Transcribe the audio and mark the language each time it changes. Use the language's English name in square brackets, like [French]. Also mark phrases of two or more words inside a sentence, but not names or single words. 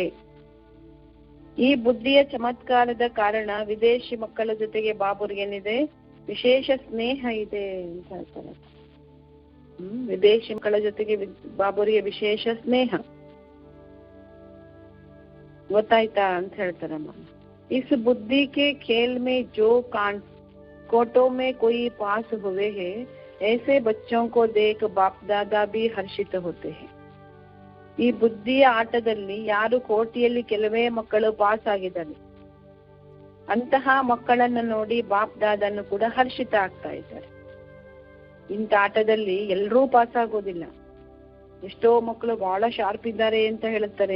[Kannada] ಈ ಬುದ್ಧಿಯ ಚಮತ್ಕಾರದ ಕಾರಣ ವಿದೇಶಿ ಮಕ್ಕಳ ಜೊತೆಗೆ ಬಾಬುರಿಗೆ ಏನಿದೆ, ವಿಶೇಷ ಸ್ನೇಹ ಇದೆ ಅಂತ ಹೇಳ್ತಾರೆ. ವಿದೇಶಿ ಮಕ್ಕಳ ಜೊತೆಗೆ ಬಾಬುರಿಗೆ ವಿಶೇಷ ಸ್ನೇಹ ಗೊತ್ತಾಯ್ತಾ ಅಂತ ಹೇಳ್ತಾರಮ್ಮ. [Hindi] इस बुद्धि के खेल में जो कोटों में कोई पास हुए हैं, ऐसे बच्चों को देख बाप दादा भी हर्षित होते हैं. [Kannada] ಈ ಬುದ್ಧಿಯ ಆಟದಲ್ಲಿ ಯಾರು ಕೋಟಿಯಲ್ಲಿ ಕೆಲವೇ ಮಕ್ಕಳು ಪಾಸ್ ಆಗಿದ್ದಾರೆ, ಅಂತಹ ಮಕ್ಕಳನ್ನ ನೋಡಿ ಬಾಪ್ ದಾದನ್ನು ಕೂಡ ಹರ್ಷಿತ ಆಗ್ತಾ ಇದ್ದಾರೆ. ಇಂಥ ಆಟದಲ್ಲಿ ಎಲ್ಲರೂ ಪಾಸ್ ಆಗೋದಿಲ್ಲ. ಎಷ್ಟೋ ಮಕ್ಕಳು ಬಹಳ ಶಾರ್ಪ್ ಇದ್ದಾರೆ ಅಂತ ಹೇಳುತ್ತಾರೆ.